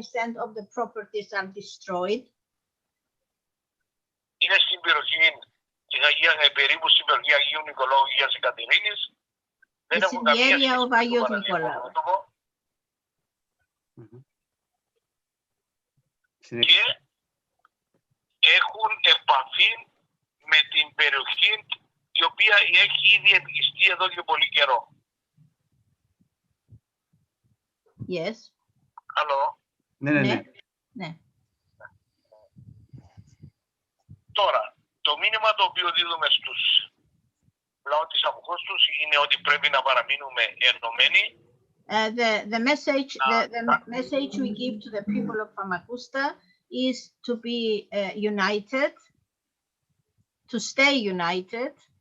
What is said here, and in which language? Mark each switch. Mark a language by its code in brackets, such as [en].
[en] 95% of the properties are destroyed. [el] Είναι στην περιοχή περίπου στην περιοχή Αγίου Νικολάου Αγίας Εκατερίνης. Δεν έχουν καμία σχέση με το Παναγιώτοπο. Και έχουν επαφή με την περιοχή η οποία έχει ήδη επικιστεί εδώ και πολύ καιρό. [en] Yes. [el] Άλλο. Ναι. Τώρα, το μήνυμα το οποίο δίδουμε στους λαό της Αμοχώστους είναι ότι πρέπει να παραμείνουμε ενωμένοι. [en] The message we give to the people of Famagusta is to be united, to stay united.